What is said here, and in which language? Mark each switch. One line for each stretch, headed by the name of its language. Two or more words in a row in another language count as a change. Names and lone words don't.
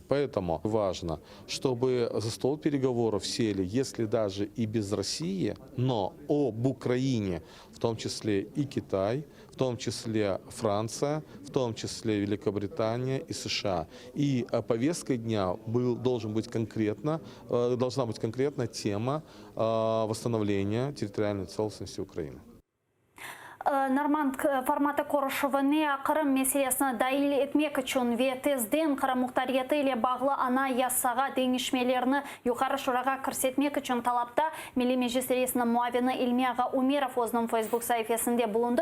Russian: Поэтому важно, чтобы за стол переговоров сели, если даже и без России, но об Украине, в том числе и Китай, в том числе Франция, в том числе Великобритания и США. И повесткой дня должна быть конкретна тема восстановления территориальной целостности Украины.
Crimean Tatar: Normand formatı görüşüne Kırım meselesini dahil etmek için ve tezden Kırım muhtariyeti ile bağlı ana yasağa değişmelerini yukarı şuraga körsetmek için talapta Milli Meclis Reisinin muavini İlmi Ağa Umerov o'zining Facebook sayfasında bulundu.